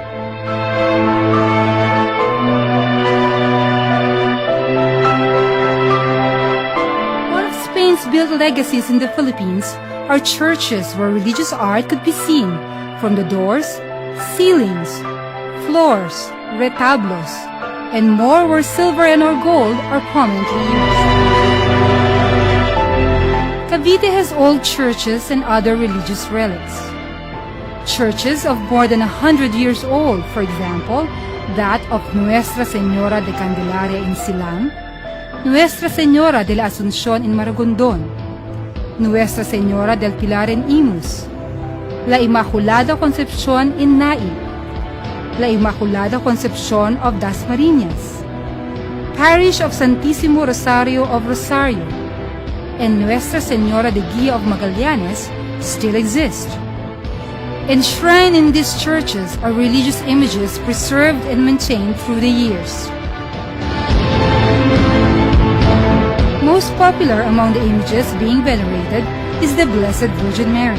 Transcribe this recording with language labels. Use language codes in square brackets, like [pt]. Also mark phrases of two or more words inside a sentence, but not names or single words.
[en] One of Spain's built legacies in the Philippines are churches where religious art could be seen from the doors, ceilings, floors, retablos, and more where silver and or gold are prominently used. Cavite has old churches and other religious relics. Churches of more than 100 years old, for example, that of Nuestra Señora de Candelaria in Silang, Nuestra Señora de la Asunción in Maragondon, Nuestra Señora del Pilar in Imus, La Immaculada Concepcion in Naik, La Immaculada Concepcion of Dasmarinas, Parish of Santísimo Rosario of Rosario, and Nuestra Señora de Guia of Magallanes still exist. Enshrined in these churches are religious images preserved and maintained through the years. Most popular among the images being venerated is the Blessed Virgin Mary.